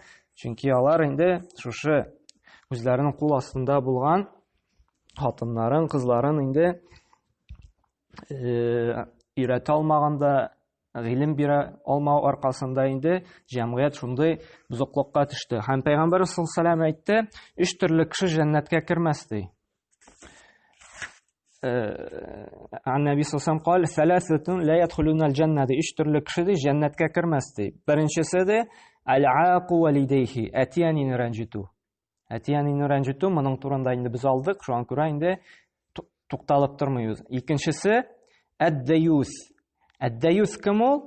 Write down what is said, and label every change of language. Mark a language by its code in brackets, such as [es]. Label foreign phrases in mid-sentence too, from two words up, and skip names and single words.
[tt] Чөнки алар инде шушы үзләренең кул астында булган хатыннарын, кызларын инде өйрәтә алмаганда, гыйлем бирә алмау аркасында инде җәмгыять шундый бозыклыкка төште. Һәм Пәйгамбәр [ar] صلى الله عليه وسلم [tt] әйтте, 3 төрле кеше җәннәткә кермәс ди. Нәби [ar] صلى الله عليه وسلم «ثلاثة لا يدخلون الجنة» [tt] ди, 3 төрле кеше ди җәннәткә кермәс ди. Беренчесе ди [ar] «العاق لوالديه» [tt] әтиянин рәнҗитү. Әтиянин рәнҗитү, моның турында инде без алдык, шуңа күрә инде тукталып тормыйбыз. Икенчесе әд-дәюс. Әд-дәюс кем ул?